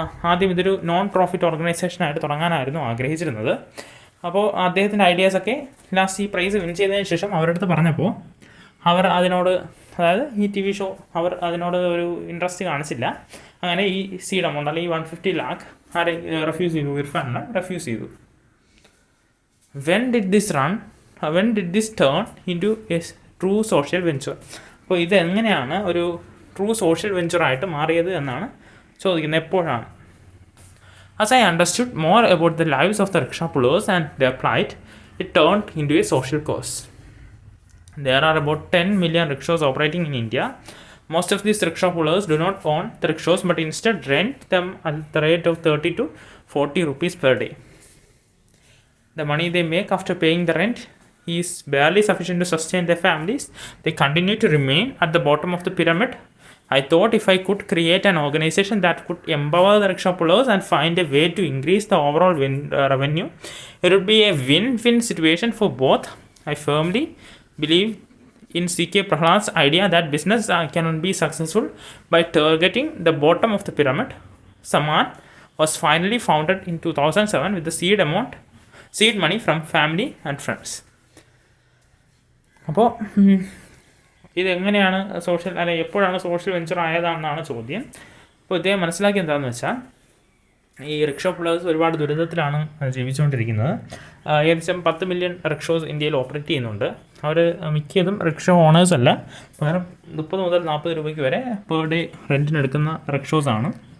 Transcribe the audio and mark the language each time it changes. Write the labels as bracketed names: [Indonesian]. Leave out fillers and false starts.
[Malayalam] ആദ്യം ഇതൊരു non profit ഓർഗനൈസേഷനായിട്ട് തുടങ്ങാനായിരുന്നു ആഗ്രഹിച്ചിരുന്നത്. അപ്പോൾ അദ്ദേഹത്തിൻ്റെ ഐഡിയാസൊക്കെ ലാസ്റ്റ് ഈ പ്രൈസ് വിൻ ചെയ്തതിന് ശേഷം അവരുടെ അടുത്ത് പറഞ്ഞപ്പോൾ അവർ അതിനോട്, അതായത് ഈ TV ഷോ അവർ അതിനോട് ഒരു ഇൻട്രസ്റ്റ് കാണിച്ചില്ല. അങ്ങനെ ഈ സീഡ് എമൗണ്ട് അല്ലെങ്കിൽ 150 lakh ആരെ റെഫ്യൂസ് ചെയ്തു? ഇർഫാനെ റെഫ്യൂസ് ചെയ്തു. [English] When did this turn into a true social venture? [Malayalam] അപ്പോൾ ഇതെങ്ങനെയാണ് ഒരു ട്രൂ സോഷ്യൽ വെഞ്ചറായിട്ട് മാറിയത് എന്നാണ് ചോദിക്കുന്നത്. എപ്പോഴാണ്? [English] As I understood more about the lives of the rickshaw pullers and their plight, it turned into a social cause. There are about 10 million rickshaws operating in India. Most of these rickshaw pullers do not own the rickshaws but instead rent them at the rate of 30 to 40 rupees per day. The money they make after paying the rent is barely sufficient to sustain their families. They continue to remain at the bottom of the pyramid. I thought if I could create an organization that could empower the rickshaw pullers and find a way to increase the overall revenue, it would be a win-win situation for both. I firmly believe in C.K. Prahlad's idea that business can be successful by targeting the bottom of the pyramid. Saman was finally founded in 2007 with the seed money from family and friends. [Malayalam] അപ്പോൾ ഇതെങ്ങനെയാണ് എപ്പോഴാണ് social venture ആയതാണെന്നാണ് ചോദ്യം. അപ്പോൾ ഇദ്ദേഹം മനസ്സിലാക്കി എന്താണെന്ന് വെച്ചാൽ ഈ റിക്ഷോ പുള്ളേഴ്സ് ഒരുപാട് ദുരിതത്തിലാണ് ജീവിച്ചുകൊണ്ടിരിക്കുന്നത്. ഏകദേശം 10 million റിക്ഷോസ് ഇന്ത്യയിൽ ഓപ്പറേറ്റ് ചെയ്യുന്നുണ്ട്. അവർ മിക്കതും റിക്ഷോ ഓണേഴ്സ് അല്ല, പകരം 30 മുതൽ 40 രൂപയ്ക്ക് വരെ പെർ ഡേ റെൻറ്റിനെടുക്കുന്ന റിക്ഷോസാണ്.